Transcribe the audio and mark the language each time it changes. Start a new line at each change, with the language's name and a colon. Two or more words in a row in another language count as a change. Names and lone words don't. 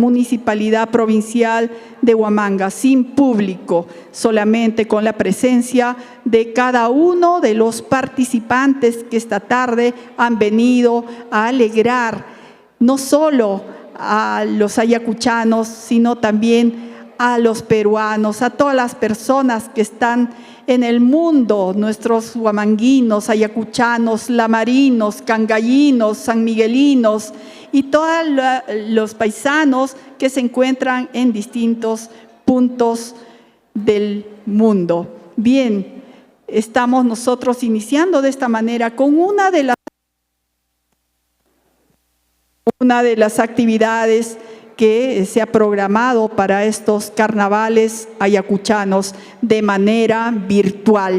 Spanish: Municipalidad Provincial de Huamanga, sin público, solamente con la presencia de cada uno de los participantes que esta tarde han venido a alegrar no solo a los ayacuchanos, sino también a los peruanos, a todas las personas que están en el mundo, nuestros huamanguinos, ayacuchanos, lamarinos, cangallinos, sanmiguelinos y todos los paisanos que se encuentran en distintos puntos del mundo. Bien, estamos nosotros iniciando de esta manera con una de las actividades que se ha programado para estos carnavales ayacuchanos de manera virtual.